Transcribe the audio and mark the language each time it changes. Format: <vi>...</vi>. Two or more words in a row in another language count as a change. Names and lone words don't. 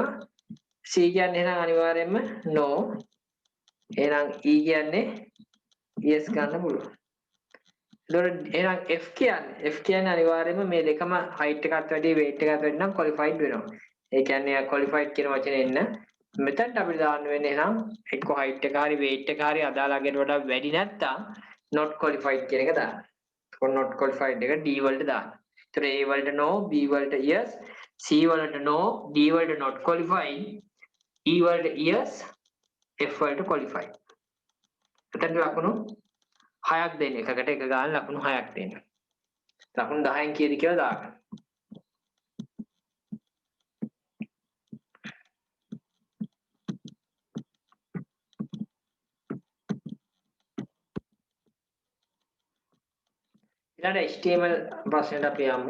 <si>C කියන්නේ එහෙනම් අනිවාර්යයෙන්ම no. එහෙනම් E කියන්නේ yes ගන්න පුළුවන්. එතකොට එහෙනම් F කියන්නේ අනිවාර්යයෙන්ම මේ දෙකම height එකත් වැඩි weight එකත් වැඩි නම් qualified වෙනවා. ඒ කියන්නේ qualified කියන වචනේ එන්න මෙතනට අපිට දාන්න වෙන්නේ එහෙනම් එක්ක height එක හරි weight එක හරි අදාළ අගයට වඩා වැඩි නැත්නම්</si> <en>not qualified</en> <si>කියන එක දාන්න. එතකොට</si> <en>not qualified</en> <si>එක D වලට දාන්න. ඒතර A වලට no, B වලට yes, C වලට no, D වලට</si> <en>not qualified,</en> <si>E වලට yes, F වලට qualified. එතන ලකුණු 6ක් දෙන්න. එකකට එක ගාන ලකුණු 6ක් දෙන්න. ලකුණු 10න් කීයද කියලා දාන්න. ඊළඟ HTML ප්‍රශ්නෙට අපි යමු.</si>